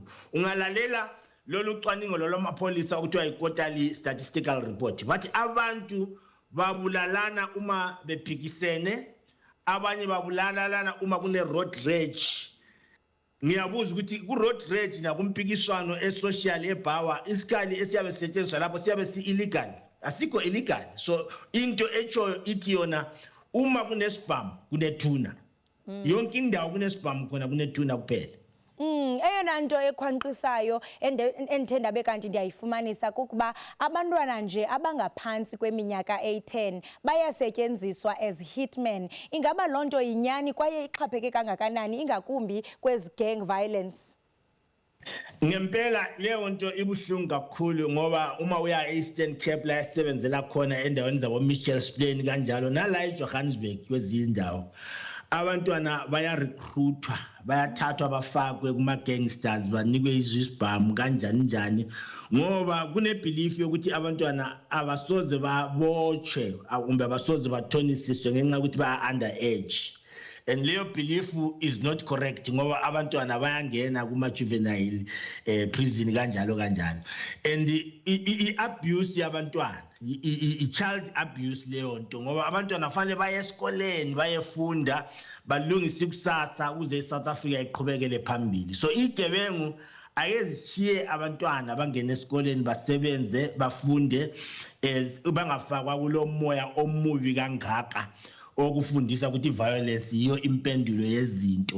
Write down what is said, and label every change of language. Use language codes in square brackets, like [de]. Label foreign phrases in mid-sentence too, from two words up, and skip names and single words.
[zu] Ungalalela lolu cwaningo lolomapholisa okuthiwa i- [en] quarterly statistical report, [zu] bathi abantu babulalana uma bephikisene, abanye babulalana uma kune [en] road rage. [zu] Ngiyabuza ukuthi ku [en] road rage [zu] nakumpikiswano esocial eBhawa isikali esiyabe sisetshenziswa lapho siyabe si-illegal, asikho illegal. So into echo ithi yona uma kunesibhamu kunethuna, yonke indawo kunesibhamu khona kunethuna kuphela. [xh] Eyona nto ekhwanqisayo endithe ndabe kanti ndiyayifumanisa kukuba abantwana nje abangaphantsi kweminyaka eyi-10 bayasetyenziswa [en] as hitmen. [xh] Ingaba loo nto yinyani kwaye ixhapheke kangakanani ingakumbi kwezi [en] gang violence? [zu] Ngempela leyo nto ibuhlungu kakhulu ngoba uma uya e-Eastern Cape la esebenzela khona endaweni zabo Mitchells Plain kanjalo nala eJohannesburg kwezinye indawo abantwana baya-recruitwa bayathathwa bafakwe kuma-gangsters banikwe izibhamu kanjani njani ngoba kune-belief yokuthi abantwana abasoze babotshwe kumbe abasoze bathonisiswe ngenxa yokuthi baya-under age. And leyo [en] belief is not correct [zu] ngoba abantwana bayangena kuma-juvenile prison kanjalo kanjalo. And i-abuse yabantwana i- [en] child abuse [zu] leyo nto ngoba abantwana fanele baye esikoleni bayefunda balungise ikusasa ukuze iSouth Africa iqhubekele phambili. So igebengu ayezishiye abantwana bangene esikoleni basebenze bafunde bangafakwa kulo moya omubi kangaka okufundisa ukuthi violence yiyo impendulo yezinto.